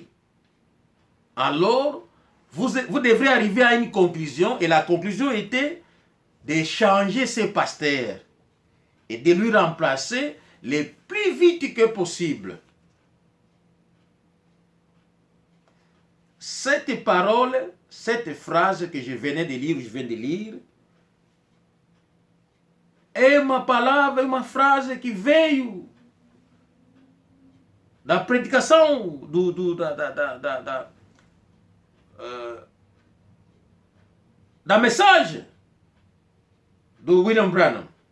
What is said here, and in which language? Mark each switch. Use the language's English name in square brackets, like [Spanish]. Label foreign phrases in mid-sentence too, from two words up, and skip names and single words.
[French] Alors, vous devrez arriver à une conclusion, et la conclusion était de changer ce pasteur et de lui remplacer le plus vite que possible. Cette parole, cette phrase que je viens de lire, [Portuguese] é uma palavra, uma frase que veio da predicação da mensagem do William Branham.